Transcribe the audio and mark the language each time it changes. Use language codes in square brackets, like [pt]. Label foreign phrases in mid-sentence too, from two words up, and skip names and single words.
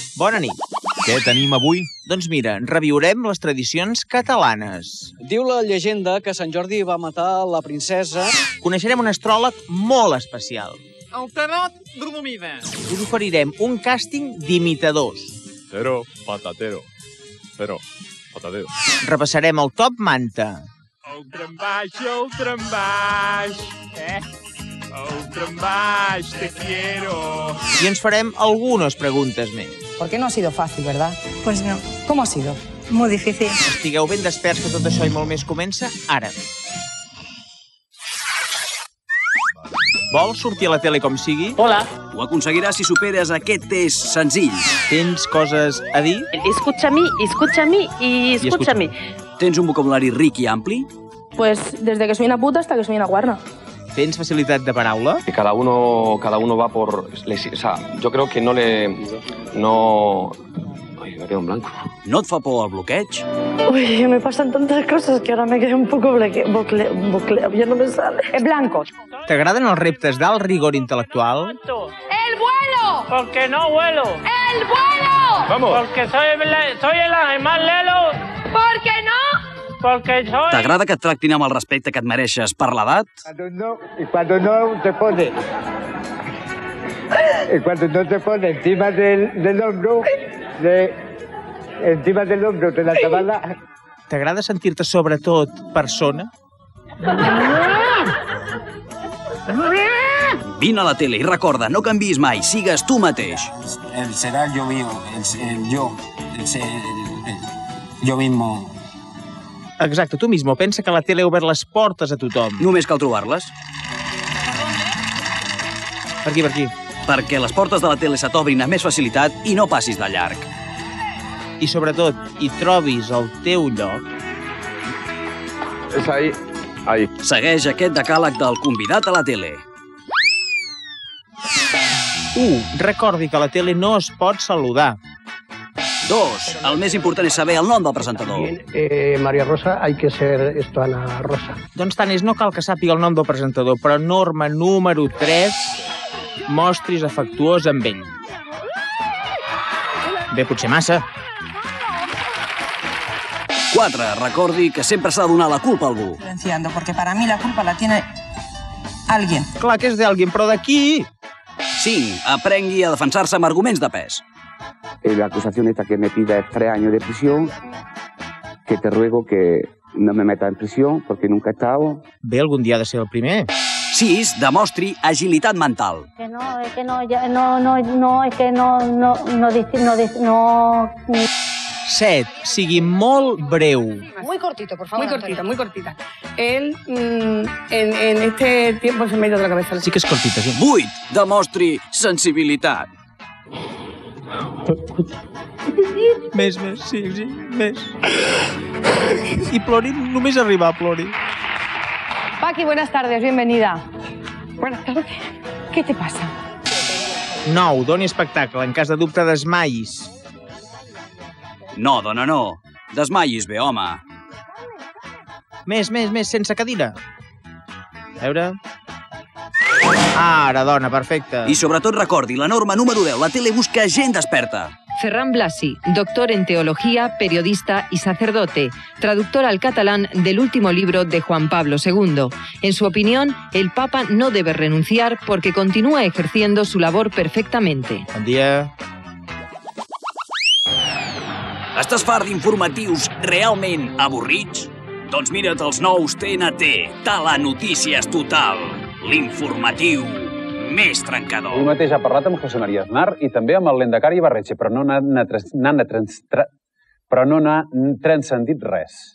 [ca] Bona nit. Què tenim avui? Doncs mira, reviurem les tradicions catalanes. Diu la llegenda que Sant Jordi va matar la princesa. Coneixerem un astròleg molt especial. El tarot dormida. Us oferirem un càsting d'imitadors. [es] Pero, patatero. Pero, patatero. [ca] Repassarem el top manta. El tram baix. El tram baix, [es] te quiero. [ca] I ens farem algunes preguntes més. [es] Porque no ha sido fácil, ¿verdad? Pues no, ¿Cómo ha sido? muy difícil. [ca] Estigueu ben desperts que tot això i molt més comença ara. Vols sortir a la tele com sigui? Hola. Ho aconseguiràs si superes aquest test senzill. Tens coses a dir? [es] Escúchame y escúchame. [ca] Tens un vocabulari ric i ampli? [es] Pues desde que soy una puta hasta que soy una guarna. [ca] Tens facilitat de paraula? [es] Que cada uno va por... O sea, yo creo que no... Ay, me quedo en blanco. [ca] No et fa por el bloqueig? [es] Uy, me pasan tantas cosas que ahora me quedé un poco ya no me sale. En blanco. [ca] T'agraden els reptes d'alt rigor intel·lectual? [es] ¡El vuelo! Porque no vuelo. ¡El vuelo! Vamos. Porque soy el animal lelo. ¿Por qué no? Porque soy... [ca] T'agrada que et tractin amb el respecte que et mereixes per l'edat? [es] Cuando no te pone encima del hombro, encima del hombro de la tabala. [ca] T'agrada sentir-te sobretot persona? Vine a la tele i recorda, no canviïs mai, sigues tu mateix. [es] Será yo mismo. Exacte, tu mismo. [ca] Pensa que la tele ha obert les portes a tothom. Només cal trobar-les. Per aquí, per aquí. Perquè les portes de la tele se t'obrin amb més facilitat i no passis de llarg. I sobretot, hi trobis el teu lloc. [es] Es ahí. [ca] Segueix aquest decàleg del convidat a la tele. 1. Recordi que a la tele no es pot saludar. 2. El més important és saber el nom del presentador. [es] María Rosa, hay que ser esto Ana Rosa. [ca] Doncs tant és, no cal que sàpiga el nom del presentador, però norma número 3, mostris afectuós amb ell. Bé, potser massa. 4. Recordi que sempre s'ha de donar la culpa a algú. [es] Porque para mí la culpa la tiene alguien. [ca] Clar que és d'algú, però d'aquí? 5. Aprengui a defensar-se amb arguments de pes. [es] La acusación esta que me pida es 3 años de prisión, que te ruego que no me metas en prisión porque nunca he estado. [ca] Bé, algun dia ha de ser el primer. 6. Demostri agilitat mental. [es] Es que no. [ca] 7. Sigui molt breu. [es] Muy cortito, por favor. Muy cortita. Él, en este tiempo se me ha ido de la cabeza. [ca] Sí que és cortita, sí. 8. Demostri sensibilitat. Més, sí, més. I plori, només arribar a plori. [es] Paqui, buenas tardes, bienvenida. Buenas tardes. ¿Qué te pasa? [ca] 9. Doni espectacle. En cas de dubte, desmais. No, dona, no. Desmaiis bé, home. Més, sense cadira. A veure... Ara, dona, perfecte. I sobretot recordi, la norma número 10, la tele busca gent desperta. [es] Ferran Blasi, doctor en teología, periodista y sacerdote, traductor al catalán del último libro de Juan Pablo II. En su opinión, el Papa no debe renunciar porque continúa ejerciendo su labor perfectamente. [ca] Bon dia. Estàs fart d'informatius realment avorrits? Doncs mira't els nous TNT, Telenotícies Total, l'informatiu més trencador. Ell mateix ha parlat amb José María Aznar i també amb el Lendakari Ibarretxe, però no n'ha però no n'ha transcendit res.